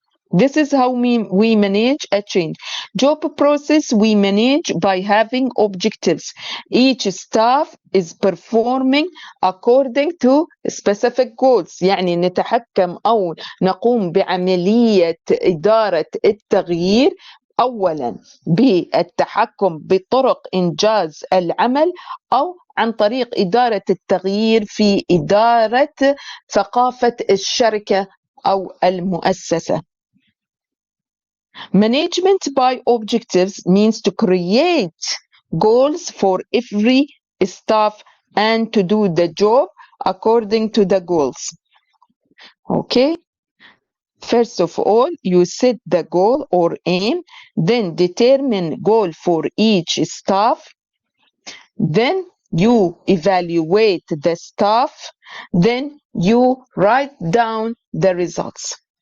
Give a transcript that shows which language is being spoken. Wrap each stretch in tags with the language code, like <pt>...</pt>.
<en>This is how we manage a change. Job process we manage by having objectives. Each staff is performing according to specific goals.</en> <ar>يعني نتحكم أو نقوم بعملية إدارة التغيير أولا بالتحكم بطرق إنجاز العمل أو عن طريق إدارة التغيير في إدارة ثقافة الشركة أو المؤسسة.</ar> <en>Management by objectives means to create goals for every staff and to do the job according to the goals. Okay? First of all, you set the goal or aim, then determine goal for each staff, then you evaluate the staff, then you write down the results.</en>